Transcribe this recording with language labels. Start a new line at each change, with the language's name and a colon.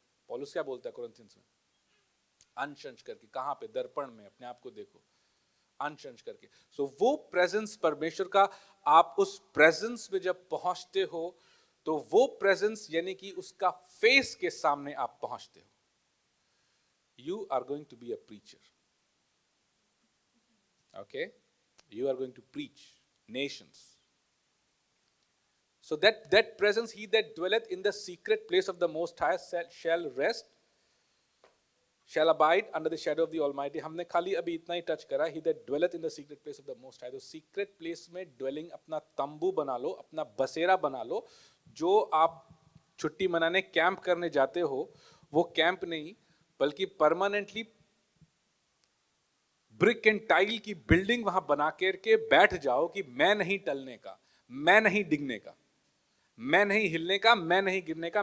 Hindi: पौलुस क्या बोलता है कुरिन्थियंस में? अंश अंश करके. कहां पे? दर्पण में अपने आप को देखो, अंश अंश करके. सो वो प्रेजेंस परमेश्वर का, आप उस प्रेजेंस में जब पहुंचते हो तो वो प्रेजेंस यानी कि उसका फेस के सामने आप पहुंचते हो.
English: You are going to be a preacher. Okay, you are going to preach nations. So that presence, he that dwelleth in the secret place of the Most High shall rest, shall abide under the shadow of the Almighty.
Hindi: हमने खाली अभी इतना ही touch करा.
English: He that dwelleth in the secret place of the Most High.
Hindi: तो secret place में dwelling, अपना तंबू बना लो, अपना बसेरा बना लो. जो आप छुट्टी मनाने कैंप करने जाते हो, वो कैंप नहीं बल्कि परमानेंटली ब्रिक एंड टाइल की बिल्डिंग वहां बना करके बैठ जाओ कि मैं नहीं टलने का, मैं नहीं डिगने का, मैं नहीं हिलने का, मैं नहीं गिरने का.